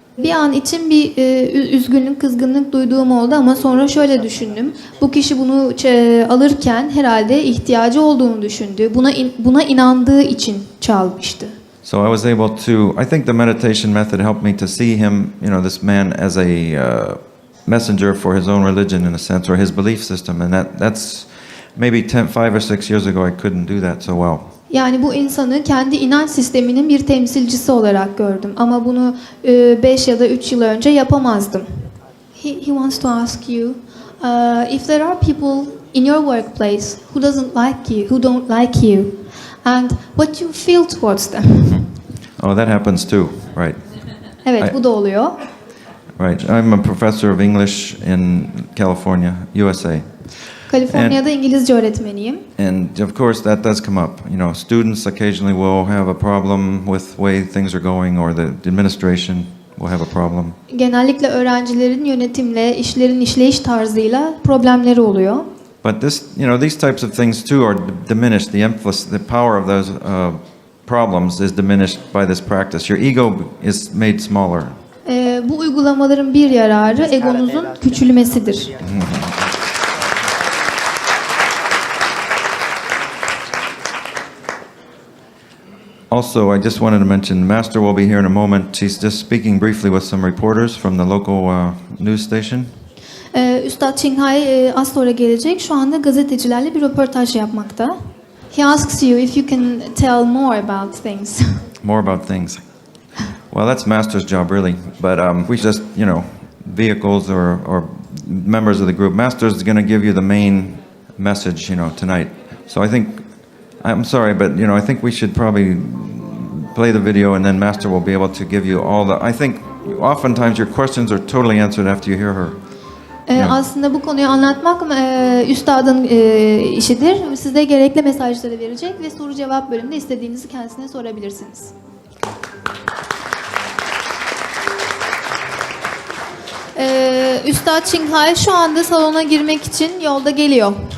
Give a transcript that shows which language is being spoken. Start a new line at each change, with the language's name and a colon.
Turkish: Bir an için bir üzgünlük, kızgınlık duyduğum oldu ama sonra şöyle düşündüm. Bu kişi bunu alırken herhalde ihtiyacı olduğunu düşündü. Buna inandığı için çalmıştı.
English: So I was able to, I think the meditation method helped me to see him, this man as a messenger for his own religion in a sense, or his belief system, and that's maybe 5 or 6 years ago I couldn't do that so well.
Turkish: Yani bu insanı kendi inanç sisteminin bir temsilcisi olarak gördüm ama bunu 5 ya da 3 yıl önce yapamazdım.
English: He wants to ask you, if there are people in your workplace who don't like you, and what you feel towards them. Oh, that happens too, right?
Turkish: Evet, bu da oluyor.
English: Right. I'm a professor of English in California, USA.
Turkish: Kaliforniya'da İngilizce öğretmeniyim.
English: And of course that does come up. Students occasionally will have a problem with the way things are going, or the administration will have a problem.
Turkish: Genellikle öğrencilerin yönetimle, işlerin işleyiş tarzıyla problemleri oluyor.
English: But these types of things too are diminished. The power of those problems is diminished by this practice. Your ego is made smaller.
Turkish: Bu uygulamaların bir yararı egonuzun küçülmesidir.
English: Also, I just wanted to mention, Master will be here in a moment. She's just speaking briefly with some reporters from the local news station.
Turkish: Üstad Ching az sonra gelecek. Şu anda gazetecilerle bir röportaj yapmakta.
English: He asks you if you can tell more about things. More about things. Well, that's Master's job, really. But we just, vehicles or members of the group. Master's going to give you the main message, tonight. So I'm sorry, but I think we should probably play the video, and then Master will be able to give you I think oftentimes your questions are totally answered after you hear her.
Turkish: Aslında bu konuyu anlatmak üstadın işidir. Size gerekli mesajları verecek ve soru cevap bölümünde istediğinizi kendisine sorabilirsiniz. Üstad Ching şu anda salona girmek için yolda geliyor.